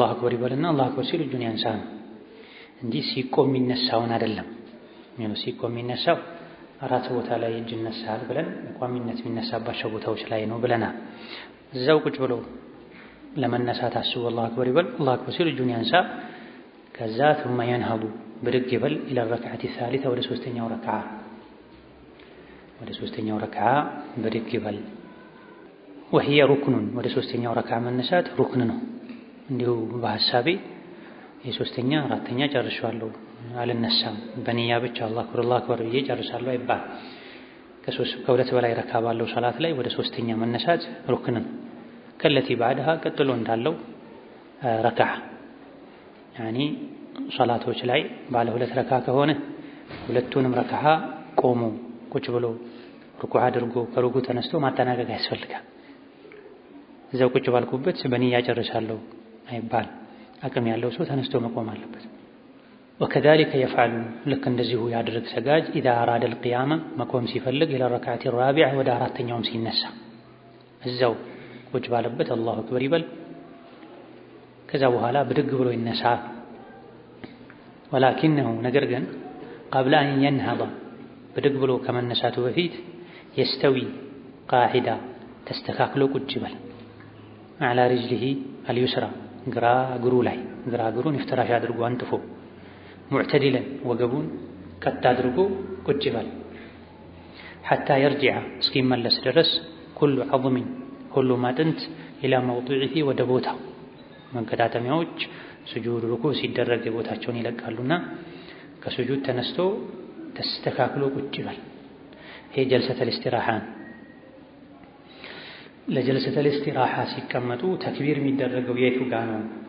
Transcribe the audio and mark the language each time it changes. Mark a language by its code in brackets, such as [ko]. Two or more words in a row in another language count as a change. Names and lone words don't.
[am] አክበር ይበልና [ar] الله أكبر [am] ሲል እጁን ያንሳ ነው እንጂ ሲቆም የሚነሳውን አይደለም። ሲቆም የሚነሳው አራት ቦታ ላይ እጅ ይነሳል ብለን ቋሚነት የሚነሳባቸው ቦታዎች ላይ ነው ብለናል። እዛው ቁጭ ብሎ ለመነሳት አስቦ [ar] الله أكبر [am] ይበል። [ar] الله أكبر [am] ሲል እጁን ያንሳ። ከዛ [ar] ثم ينهض [am] ብድግ ይበል [ar] إلى الركعة الثالثة [am] ወደ ሶስተኛው ረክዓ ብድግ ይበል። [ar] وهي ركن [am] ወደ ሶስተኛው ረክዓ መነሳት ሩክን ነው። እንዲሁ በሐሳቤ የሶስተኛ አራተኛ ጨርሻለሁ አልነሳም በንያ ብቻ [ar] الله أكبر [am] ብዬ ጨርሳለሁ አይባል። ከሁለት በላይ ረክዓ ባለው ሶላት ላይ ወደ ሶስተኛ መነሳት ሩክን ነው። [ar] كالتي بعدها [am] ቀጥሎ እንዳለው ረክዓ ያኒ ሶላቶች ላይ ባለ ሁለት ረክዓ ከሆነ ሁለቱንም ረክዓ ቆሞ ቁጭ ብሎ ሩኩዕ አድርጎ ከሩኩዕ ተነስቶ ማጠናቀቅ ያስፈልጋል። እዛው ቁጭ ባልኩበት በንያ ጨርሳለሁ አይባል። አቅም ያለው ሰው ተነስቶ መቆም አለበት። [ar] وكذلك يفعل [am] ልክ እንደዚሁ ያድርግ ሰጋጅ [ar] إذا أراد القيام [am] መቆም ሲፈልግ [ar] إلى الركعة الرابعة [am] ወደ አራተኛውም ሲነሳ እዛው ቁጭ ባለበት [ar] الله أكبر [am] ይበል። ከዛ በኋላ ብድግ ብሎ ይነሳ። ولكنه ነገር ግን [ar] قبل أن ينهض [am] ብድግ ብሎ ከመነሳቱ በፊት [ar] يستوي قاعدة [am] ተስተካክሎ ቁጭ ይበል على [ar] رجله اليسرى [am] ግራ እግሩ ላይ ግራ እግሩን ይፍተራሽ አድርጎ አንጥፎ ሙዕተዲለን ወገቡን ቀጥ አድርጎ ቁጭ ይበል። [ar] حتى يرجع [am] እስኪመለስ ድረስ [ar] كل عظم [am] ሁሉም አጥንት [ar] إلى موضعه [am] ወደ ቦታው መንቀዳተሚያዎች ስጁድ ሩኩዕ ሲደረግ ቦታቸውን ይለቃሉና ከስጁድ ተነስቶ ተስተካክሎ ቁጭ ይበል። ይሄ [ar] جلسة الاستراحة [am] ለጀልሰተል ኢስቲራሃ ሲቀመጡ ተክቢር የሚደረገው የቱ ጋር ነው?